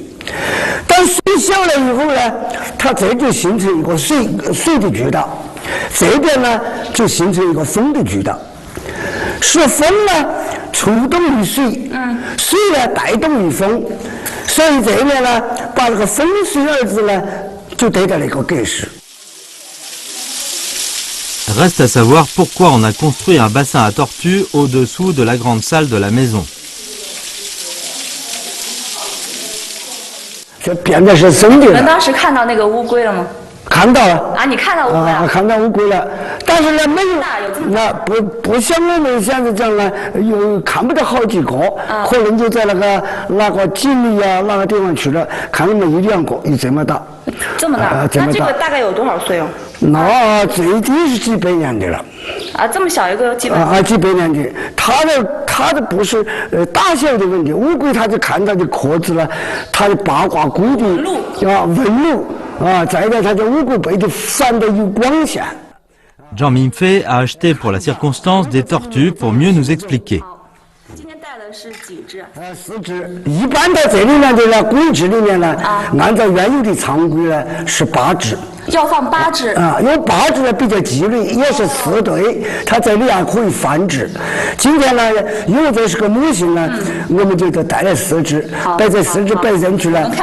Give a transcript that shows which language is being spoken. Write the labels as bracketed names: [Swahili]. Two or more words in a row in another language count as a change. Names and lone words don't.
[Chinese] 当水小了以后呢，它这就形成一个水的渠道。这边呢，就形成一个风的渠道，是风呢触动于水，水呢带动于风，所以这边呢，把这个风水二字呢，就得到了一个格式。 [French] Reste à savoir pourquoi on a construit un bassin à tortues au-dessous de la grande salle de la maison. [Chinese] 这变的是生的。你们当时看到那个乌龟了吗？看到了啊，你看到乌龟了？看到乌龟了，但是呢没有，那不像我们现在这样呢，有看不到好几个，可能就在那个井里啊那个地方去了，看那么一两个，有这么大。这么大？那这个大概有多少岁哦？那最低是几百年的了。啊，这么小一个几百年？几百年的，它的不是大小的问题，乌龟它就看到的壳子了，它的八卦骨的纹路。 [French] Jean Mingfei a acheté pour la circonstance des tortues pour mieux nous expliquer. [Chinese] 今天带的是几只？4只。一般在这里面的呢，规制里面呢，按照原有的常规呢是8只。要放8只。因为8只呢比较纪律，也是4对，它这里还可以繁殖。今天呢，因为这是个母性呢，我们就带来4只，把这4只摆上去了，